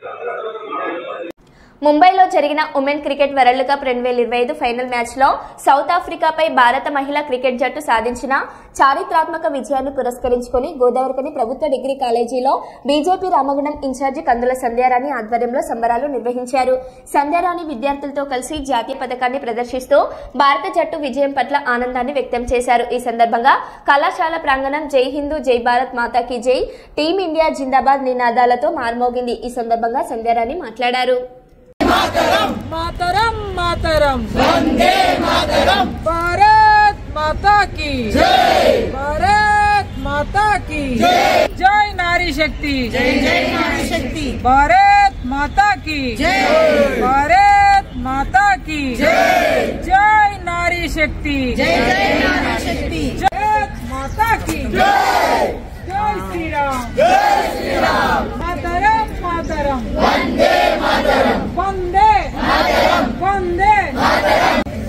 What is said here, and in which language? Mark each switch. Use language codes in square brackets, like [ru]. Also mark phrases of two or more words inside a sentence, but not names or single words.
[te] ముంబైలో జరిగిన ఉమెన్ క్రికెట్ వరల్డ్ కప్ 2025 ఫైనల్ మ్యాచ్లో సౌత్ ఆఫ్రికాపై భారత మహిళా క్రికెట్ జట్టు సాధించిన చారిత్రాత్మక విజయాన్ని పురస్కరించుకుని గోదావరికని ప్రభుత్వ డిగ్రీ కాలేజీలో బీజేపీ రామగుండం ఇన్ఛార్జి కందుల సంధ్యారాణి ఆధ్వర్యంలో సంబరాలు నిర్వహించారు. సంధ్యారాణి విద్యార్థులతో కలిసి జాతీయ పథకాన్ని ప్రదర్శిస్తూ భారత జట్టు విజయం పట్ల ఆనందాన్ని వ్యక్తం చేశారు. ఈ సందర్భంగా కళాశాల ప్రాంగణం [hi] जय हिंदू जय भारत माताकी जय, [te] టీం ఇండియా జిందాబాద్ నినాదాలతో మార్మోగింది. ఈ సందర్భంగా సంధ్యారాణి మాట్లాడారు. [hi] मातरम मातरम मातरम वंदे मातरम, भारत माता की जय, भारत माता की जय, जय नारी शक्ति, जय जय नारी शक्ति, भारत माता की जय, भारत माता की जय, जय नारी शक्ति, जय जय नारी शक्ति, भारत माता की जय, जय श्री राम, जय श्री राम, मातरम मातरम, वंदे मातरम, वंदे मातरम, वंदे मातरम.